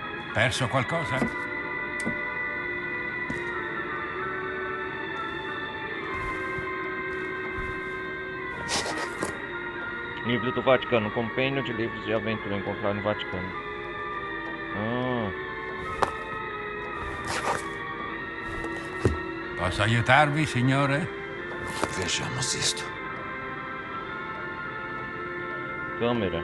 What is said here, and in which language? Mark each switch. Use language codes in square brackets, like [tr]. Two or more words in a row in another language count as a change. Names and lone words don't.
[it] Perso qualcosa? [pt] Livro do Vaticano. Compêndio de livros de aventura encontrado no Vaticano. [it] Posso aiutarvi, signore? [pt] Vejamos isto. Câmera.